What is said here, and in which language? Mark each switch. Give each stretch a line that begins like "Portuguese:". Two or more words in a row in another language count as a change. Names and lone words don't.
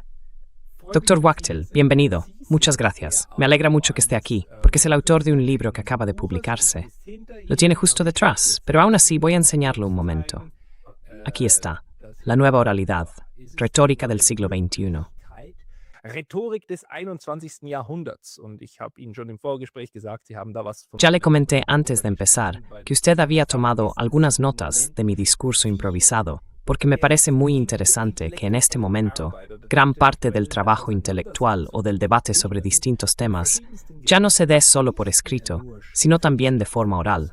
Spanish: Dr. Wachtel, bienvenido. Muchas gracias. Me alegra mucho que esté aquí, porque es el autor de un libro que acaba de publicarse. Lo tiene justo detrás, pero aún así voy a enseñarlo un momento. Aquí está. La nueva oralidad. Retórica del siglo XXI.
German: Rhetorik des 21. Jahrhunderts. Und ich habe Ihnen schon im Vorgespräch gesagt, Sie haben da was von...
Spanish: Ya le comenté antes de empezar que usted había tomado algunas notas de mi discurso improvisado, porque me parece muy interesante que en este momento gran parte del trabajo intelectual o del debate sobre distintos temas ya no se dé solo por escrito, sino también de forma oral.